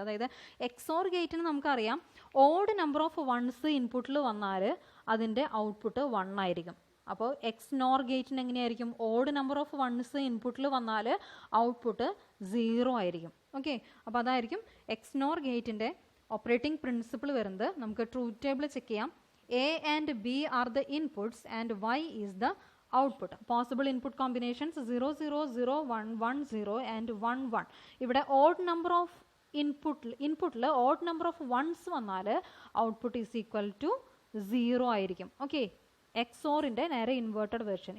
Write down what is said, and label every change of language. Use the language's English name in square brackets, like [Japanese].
[Malayalam] അതായത് എക്സോർ ഗേറ്റിന് നമുക്കറിയാം ഓഡ് നമ്പർ ഓഫ് വൺസ് ഇൻപുട്ടിൽ വന്നാൽ അതിൻ്റെ ഔട്ട്പുട്ട് 1 ആയിരിക്കും. അപ്പോൾ എക്സ്നോർ ഗേറ്റിന് എങ്ങനെയായിരിക്കും? ഓഡ് നമ്പർ ഓഫ് വൺസ് ഇൻപുട്ടിൽ വന്നാൽ ഔട്ട്പുട്ട് 0 ആയിരിക്കും. ഓക്കെ, അപ്പോൾ അതായിരിക്കും എക്സ്നോർ ഗേറ്റിൻ്റെ ഓപ്പറേറ്റിംഗ് പ്രിൻസിപ്പിൾ വരുന്നത്. നമുക്ക് ട്രൂത്ത് ടേബിൾ ചെക്ക് ചെയ്യാം. [English] A and B are the inputs and Y is the output. Possible input combinations 0 0 0 1 1 0 and 1 1. [Malayalam] ഇവിടെ [English] odd number of [Malayalam] ഇൻപുട്ടിൽ [English] odd number of ones [Malayalam] വന്നാൽ ഔട്ട്പുട്ട് ഈസ് ഈക്വൽ ടു 0 ആയിരിക്കും. Okay, എക്സോറിൻ്റെ നേരെ inverted version.